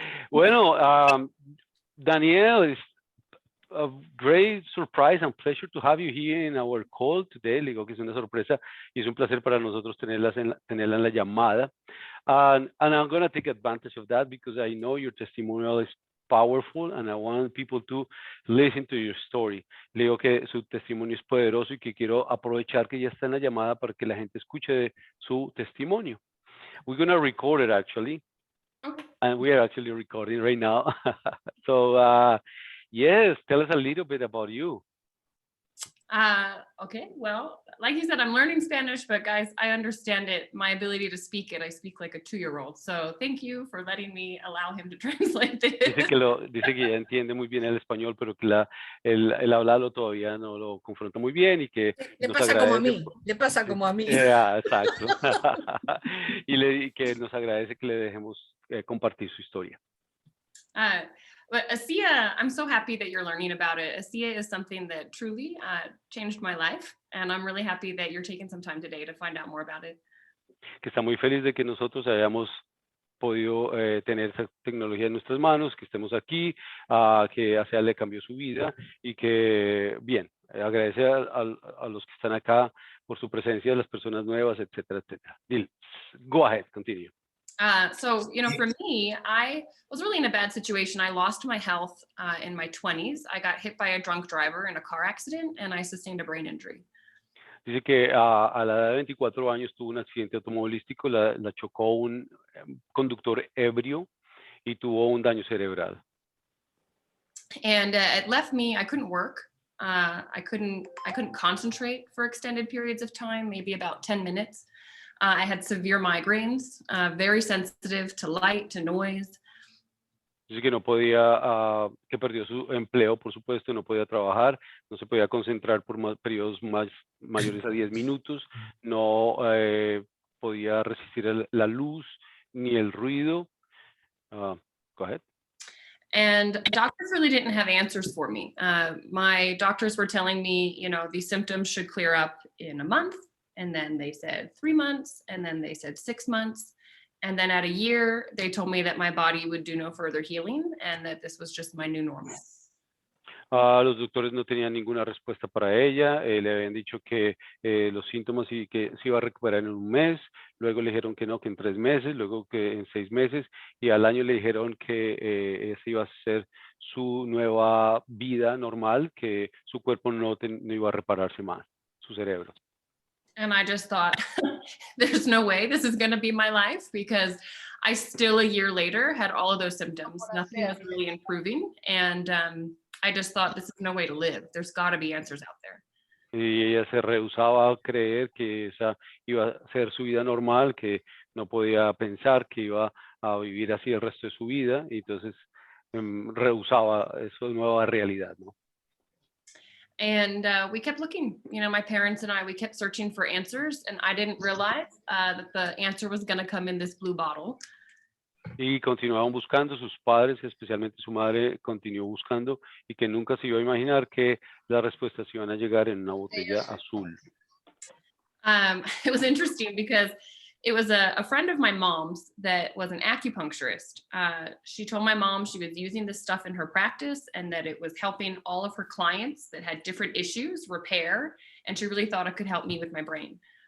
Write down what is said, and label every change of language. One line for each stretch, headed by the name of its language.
English: Bueno, Danielle, it's a great surprise and pleasure to have you here in our call today.
Spanish: Le digo que es una sorpresa y es un placer para nosotros tenerla en la llamada.
English: And I'm going to take advantage of that because I know your testimonial is powerful and I want people to listen to your story.
Spanish: Le digo que su testimonio es poderoso y que quiero aprovechar que ya está en la llamada para que la gente escuche su testimonio.
English: We're going to record it actually. Okay. And we are actually recording right now. So yes, tell us a little bit about you. Okay, well, like you said, I'm learning Spanish, but guys, I understand it. My ability to speak it, I speak like a 2-year-old. So thank you for letting me allow him to translate this.
Spanish: Dice que ya entiende muy bien el español, pero que el hablarlo todavía no lo confronta muy bien y que le nos pasa agradece. como a mí, le pasa como a mí. Exacto. y que nos agradece que le dejemos compartir su historia.
English: But ASEA, I'm so happy that you're learning about it. ASEA is something that truly changed my life, and I'm really happy that you're taking some time today to find out more about it.
Spanish: Que está muy feliz de que nosotros hayamos podido tener esa tecnología en nuestras manos, que estemos aquí, que ASEA le cambió su vida y que, bien, agradece a los que están acá por su presencia, a las personas nuevas, etcétera, etcétera.
English: Bill, go ahead, continue. So, for me, I was really in a bad situation. I lost my health in my 20s. I got hit by a drunk driver in a car accident, and I sustained a brain injury.
Spanish: Dice que a la edad de 24 años tuvo un accidente automovilístico, la chocó un conductor ebrio y tuvo un daño cerebral.
English: And it left me, I couldn't work. I couldn't concentrate for extended periods of time, maybe about 10 minutes. I had severe migraines, very sensitive to light, to noise.
Spanish: Dice que no podía, que perdió su empleo, por supuesto, no podía trabajar, no se podía concentrar por periodos mayores a 10 minutos, no podía resistir la luz ni el ruido.
English: Go ahead. And doctors really didn't have answers for me. My doctors were telling me, these symptoms should clear up in a month. And then they said 3 months, and then they said 6 months. And then at a year, they told me that my body would do no further healing and that this was just my new normal.
Spanish: Los doctores no tenían ninguna respuesta para ella, le habían dicho que los síntomas y que se iba a recuperar en un mes, luego le dijeron que no, que en 3 meses, luego que en 6 meses, y al año le dijeron que esa iba a ser su nueva vida normal, que su cuerpo no iba a repararse más, su cerebro.
English: And I just thought, there's no way this is going to be my life, because I still a year later had all of those symptoms. Nothing was really improving. And I just thought, this is no way to live. There's got to be answers out there.
Spanish: Y ella se rehusaba a creer que esa iba a ser su vida normal, que no podía pensar que iba a vivir así el resto de su vida, y entonces rehusaba esa nueva realidad, ¿no?
English: And we kept looking, you know, my parents and I, we kept searching for answers, and I didn't realize that the answer was going to come in this blue bottle.
Spanish: Y continuaban buscando, sus padres, especialmente su madre, continuó buscando, y que nunca se iba a imaginar que las respuestas iban a llegar en una botella azul.
English: It was interesting because it was a friend of my mom's that was an acupuncturist. She told my mom she was using this stuff in her practice and that it was helping all of her clients that had different issues repair, and she really thought it could help me with my brain.